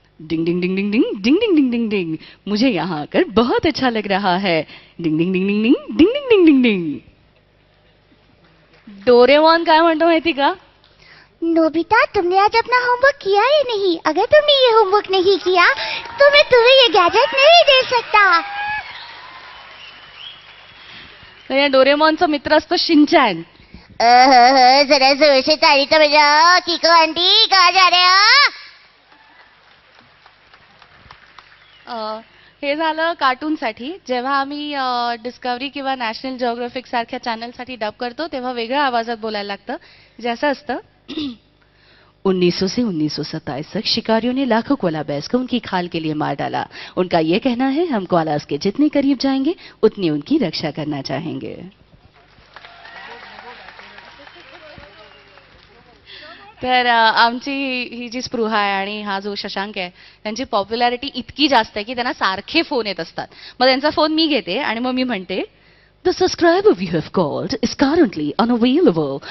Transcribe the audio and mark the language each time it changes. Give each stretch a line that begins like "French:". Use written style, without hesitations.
Hindi: डिंग डिंग डिंग डिंग डिंग डिंग डिंग डिंग डिंग डिंग, मुझे यहाँ आकर बहुत अच्छा लग रहा है. डिंग डिंग डिंग डिंग डिंग डिंग डिंग डिंग डिंग डिंग.
Marathi: डोरेमॉन काय म्हणतो माहिती का?
Hindi: नोबिता, तुमने आज अपना होमवर्क किया या नहीं? अगर तुमने ये होमवर्क नहीं किया तो मैं तुम्हें ये गैजेट नहीं दे सकता.
Marathi: या डोरेमॉनचा मित्र असतो शिनचॅन.
Hindi: जरा जोर से ताली तो बजाओ. किको आंटी, कहाँ जा रहे हो?
Marathi: हे झालं कार्टूनसाठी. जेव्हा आम्ही डिस्कवरी किंवा नॅशनल जिओग्राफिक सारख्या चॅनलसाठी डब करतो तेव्हा वेगळ्या आवाजात बोलायला लागतं. जे असं असतं,
Hindi: 1900 से 1927 तक शिकारियों ने लाखों कोला बेर्स को उनकी खाल के लिए मार डाला. उनका ये कहना है हम कोलास के जितने करीब जाएंगे उतनी उनकी रक्षा करना चाहेंगे.
Marathi: तर आमची ही जी स्पृहा आहे आणि हा जो शशांक आहे त्यांची पॉप्युलॅरिटी इतकी जास्त आहे की त्यांना सारखे फोन येत असतात. मग त्यांचा फोन मी घेते आणि मग मी म्हणते,
English: The subscriber you have called is currently unavailable.